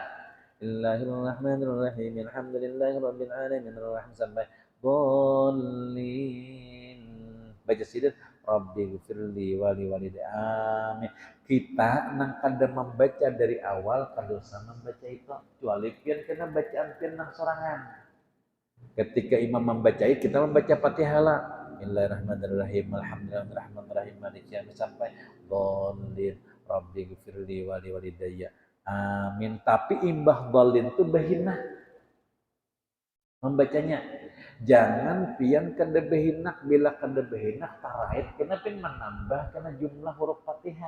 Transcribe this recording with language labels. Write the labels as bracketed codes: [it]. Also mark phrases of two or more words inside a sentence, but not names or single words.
[ar] بسم الله الرحمن الرحيم. الحمد لله رب العالمين الرحمن sampai الضالين. [bjn] Baca sidin [ar] رب اغفر لي ولوالدي. Amin. [bjn] Kita nang kada membaca dari awal kada usah membaca itu kecuali pian kena bacaan pian nang sorangan. Ketika imam membaca kita membaca Fatihah lah. [ar] بسم الله الرحمن الرحيم. الحمد لله الرحمن الرحيم. مالك يوم الدين sampai الضالين رب اغفر لي ولوالدي. Amin. [bjn] Tapi imbah dolin itu bahinah membacanya. Jangan pian kada bahinak. Bila kada bahinak tarait kena pin menambah kena jumlah huruf Fatihah.